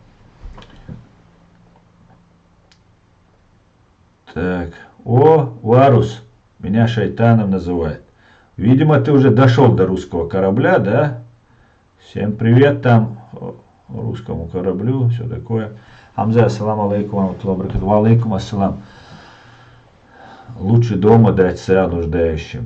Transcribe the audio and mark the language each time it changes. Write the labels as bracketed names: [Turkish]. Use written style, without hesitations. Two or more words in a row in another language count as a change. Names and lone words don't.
[Russian] Так, Варус, меня шайтаном называет. Видимо, ты уже дошел до русского корабля, да? Всем привет там, русскому кораблю, все такое. Хамза, [Arabic] السلام عليكم، وعليكم السلام. [Russian] Лучше дома дать сыра нуждающим.